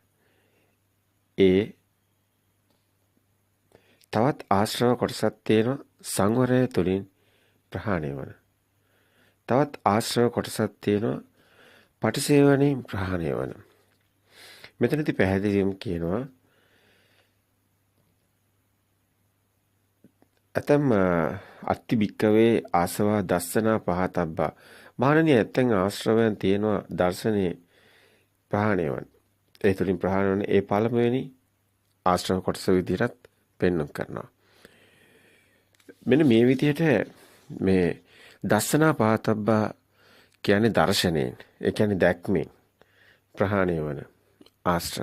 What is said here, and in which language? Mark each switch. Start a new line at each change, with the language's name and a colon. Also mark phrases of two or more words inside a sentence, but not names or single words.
Sinhala: ඒ තවත් ආශ්‍රව කොටසක් තියෙනවා සංවරය තුළින් ප්‍රහාණය වෙන. තවත් ආශ්‍රව කොටසක් තියෙනවා පටිසේවණයෙන් ප්‍රහාණය වෙන. මෙතනදී පැහැදිලිවම කියනවා ඇතම්
Pali: අත්ති භික්කවේ ආසවා දස්සනා පහතබ්බා.
Sinhala: මහණෙනි, ඇත්තන් ආශ්‍රවයන් තියෙනවා දර්ශනේ ප්‍රහාණය වන. ඒ තුලින් ප්‍රහාණය වන ඒ පළමුවෙනි ආශ්‍රව කොටස විදිහට පෙන්වන්න කරනවා. මෙන්න මේ විදිහට මේ
Pali: දස්සනා පහතබ්බා
Sinhala: කියන්නේ දර්ශනයෙන්, ඒ කියන්නේ දැක්මෙන් ප්‍රහාණය වන ආශ්‍රව.